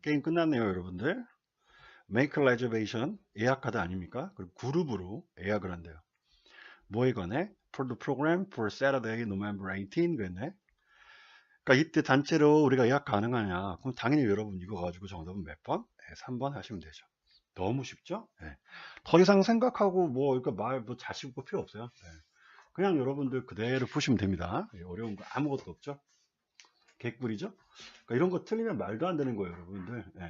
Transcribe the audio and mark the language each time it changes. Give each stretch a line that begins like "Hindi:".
Korean: 게임 끝났네요, 여러분들.
English: Make a reservation.
Korean: 예약하다 아닙니까? 그리고 그룹으로 예약을 한대요. 뭐에 관해?
English: For the program for Saturday, November 18.
Korean: 그랬네. 그러니까 이때 단체로 우리가 예약 가능하냐? 그럼 당연히 여러분 이거 가지고 정답은 몇 번? 3번 하시면 되죠. 너무 쉽죠? 더 이상 생각하고 이거 자식 고 필요 없어요. 그냥 여러분들 그대로 푸시면 됩니다. 어려운 거 아무것도 없죠. 개꿀이죠? 그러니까 이런 거 틀리면 말도 안 되는 거예요, 여러분들.